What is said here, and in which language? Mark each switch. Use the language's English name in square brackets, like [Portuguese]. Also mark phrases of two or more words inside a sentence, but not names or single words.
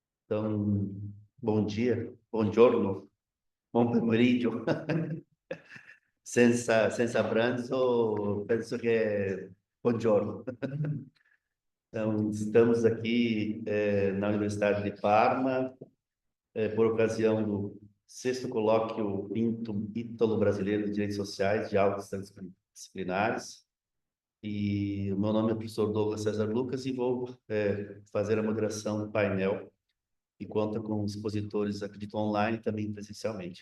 [Portuguese] Então, bom dia, [Italian] buongiorno, buon pomeriggio. Senza pranzo, [Portuguese] penso que é buongiorno. Então, estamos aqui na Universidade de Parma, por ocasião do sexto colóquio Ítalo Brasileiro de Direitos Sociais, Diálogos Transdisciplinares. E o meu nome é professor Douglas César Lucas e vou fazer a moderação do painel, e conta com expositores, acredito, online e também presencialmente.